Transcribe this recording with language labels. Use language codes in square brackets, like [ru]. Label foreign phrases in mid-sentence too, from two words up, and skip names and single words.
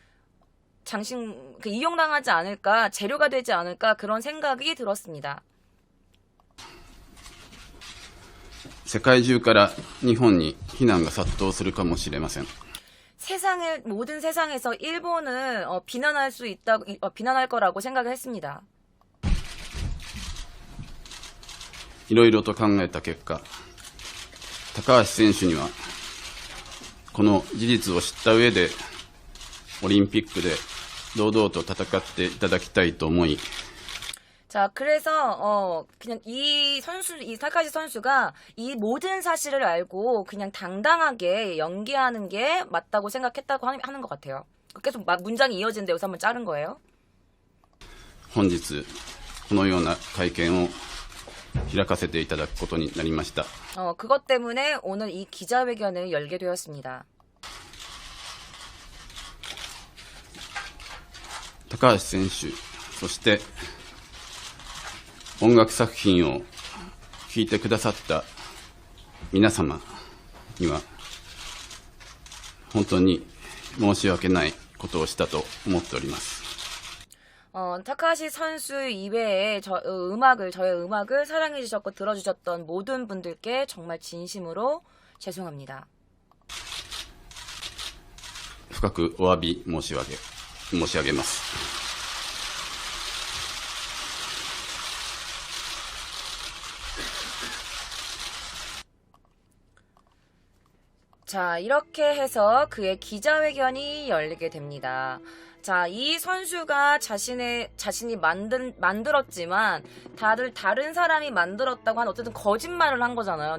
[ko] 이용당하지 않을까, 재료가 되지 않을까, 그런 생각이 들었습니다. [ja] 世界中から日本に非難が殺到するかもしれません。 [ko] 모든 세상에서 일본을 비난할 거라고 생각을 했습니다. [ja] いろいろと考えた結果、高橋選手にはこの事実を知った上でオリンピックで堂々と戦っていただきたいと思い、 [ko] 자, 그래서 그냥 이 타카시 선수가 이 모든 사실을 알고 그냥 당당하게 연기하는 게 맞다고 생각했다고 하는 것 같아요. 계속 문장이 이어지는데 여기서 한번 자른 거예요. [ja] 本日このような会見を開かせていただくことになりました。 [ko] 그것 때문에 오늘 이 기자회견을 열게 되었습니다. [ja] 高橋選手、そして音楽作品を聴いてくださった皆様には本当に申し訳ないことをしたと思っております。 [ko] 타카시 선수 이외에 저의 음악을 사랑해주셨고 들어주셨던 모든 분들께 정말 진심으로 죄송합니다. [ja] 深くお詫び申し上げます。 [ko] 자, 이렇게 해서 그의 기자회견이 열리게 됩니다. 자, 이 선수가 자신이 만들었지만 다른 사람이 만들었다고 한 어쨌든 거짓말을 한 거잖아요.